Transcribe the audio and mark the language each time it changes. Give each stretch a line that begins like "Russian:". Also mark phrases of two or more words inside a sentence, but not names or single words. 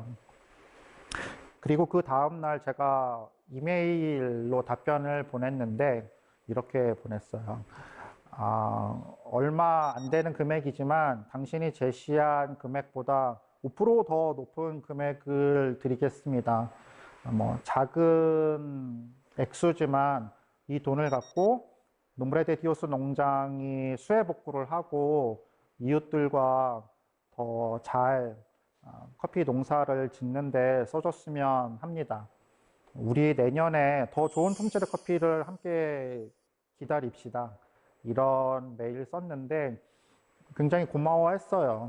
Korean: 그리고 그 다음날 제가 이메일로 답변을 보냈는데 이렇게 보냈어요. 얼마 안 되는 금액이지만 당신이 제시한 금액보다 5%더 높은 금액을 드리겠습니다. 작은 액수지만 이 돈을 갖고 nombre de Dios 농장이 수해 복구를 하고 이웃들과 더 잘 커피 농사를 짓는데 써줬으면 합니다. 우리 내년에 더 좋은 품질의 커피를 함께 기다립시다. 이런 메일 썼는데 굉장히 고마워했어요.